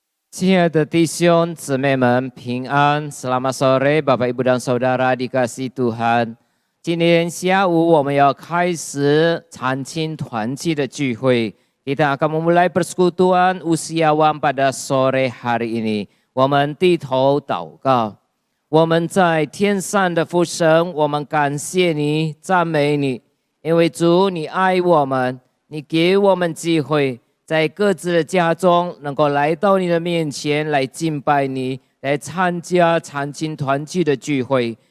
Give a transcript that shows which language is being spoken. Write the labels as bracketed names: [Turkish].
[Chinese] 亲爱的弟兄姊妹们，平安！ [Indonesian] Selamat sore, Bapak Ibu dan Saudara dikasihi Tuhan。 [Chinese] 今天下午我们要开始参亲团契的聚会， [Indonesian] kita akan memulai persekutuan usiawan pada sore hari ini。 [Chinese] 我们低头祷告。我们在天上的父神，我们感谢你，赞美你，因为主你爱我们，你给我们机会，在各自的家中能够来到你的面前来敬拜你，来参加参亲团契的聚会。